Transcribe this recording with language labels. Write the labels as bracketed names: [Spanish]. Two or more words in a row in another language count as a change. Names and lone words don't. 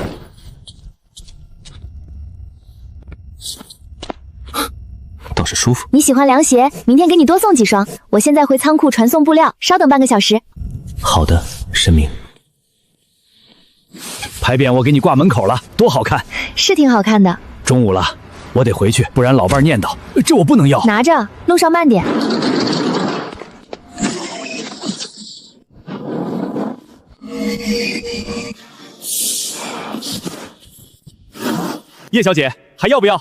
[Chinese] 倒是舒服。你喜歡涼鞋，明天給你多送幾雙。我現在回倉庫傳送布料，稍等半個小時。好的，神明。牌匾我給你掛門口了，多好看。是挺好看的。中午了，我得回去，不然老伴念叨。這我不能要。拿着，路上慢點。葉小姐，還要不要？